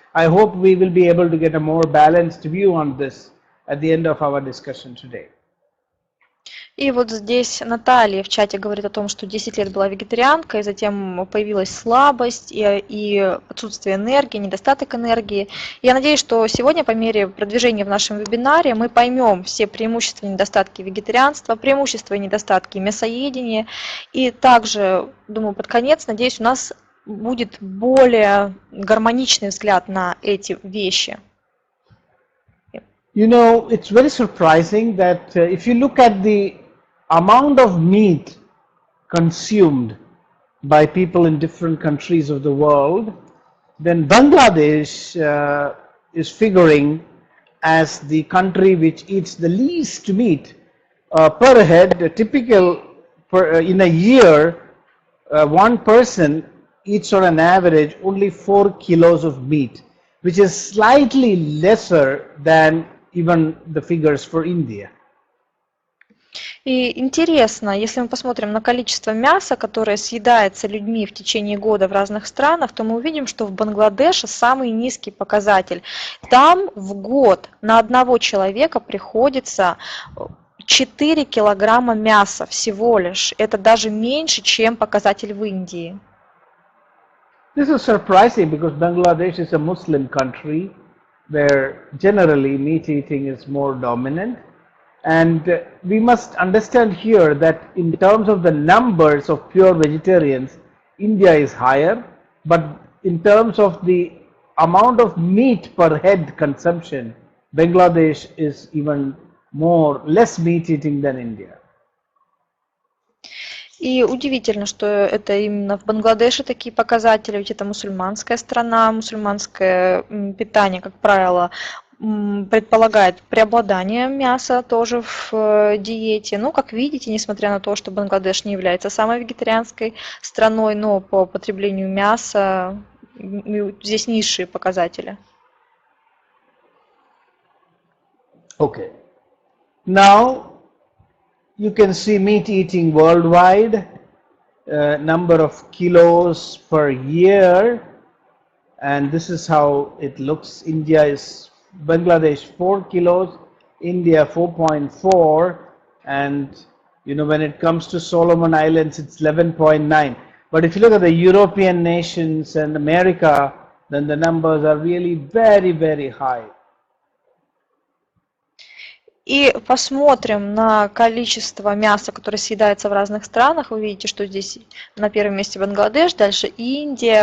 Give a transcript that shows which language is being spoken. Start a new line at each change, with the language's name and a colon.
English: I hope we will be able to get a more balanced view on this at the end of our discussion today.
Russian: И вот здесь Наталья в чате говорит о том, что 10 лет была вегетарианкой, затем появилась слабость и отсутствие энергии, недостаток энергии. Я надеюсь, что сегодня по мере продвижения в нашем вебинаре мы поймем все преимущества и недостатки вегетарианства, преимущества и недостатки мясоедения. И также, думаю, под конец, надеюсь, у нас будет более гармоничный взгляд на эти вещи.
English: It's very surprising that if you look at the amount of meat consumed by people in different countries of the world, then Bangladesh is figuring as the country which eats the least meat per head. In a year, one person eats on an average only 4 kilos of meat. which is slightly lesser than even the figures for India.
Russian: И интересно, если мы посмотрим на количество мяса, которое съедается людьми в течение года в разных странах, то мы увидим, что в Бангладеше самый низкий показатель. Там в год на одного человека приходится 4 килограмма мяса всего лишь. Это даже меньше, чем показатель в Индии.
English: This is surprising because Bangladesh is a Muslim country where generally meat eating is more dominant. And we must understand here that in terms of the numbers of pure vegetarians, India is higher, but in terms of the amount of meat per head consumption, Bangladesh is even less meat eating than India.
Russian: И удивительно, что это именно в Бангладеше такие показатели, ведь это мусульманская страна, мусульманское питание, как правило, предполагает преобладание мяса тоже в диете. Но, как видите, несмотря на то, что Бангладеш не является самой вегетарианской страной, но по потреблению мяса здесь низшие показатели.
English: Okay. Now you can see meat eating worldwide, number of kilos per year, and this is how it looks. Bangladesh 4 kilos, India 4.4, and when it comes to Solomon Islands it's 11.9. But if you look at the European nations and America, then the numbers are really very, very high.
Russian: И посмотрим на количество мяса, которое съедается в разных странах. Вы видите, что здесь на первом месте Бангладеш, дальше Индия.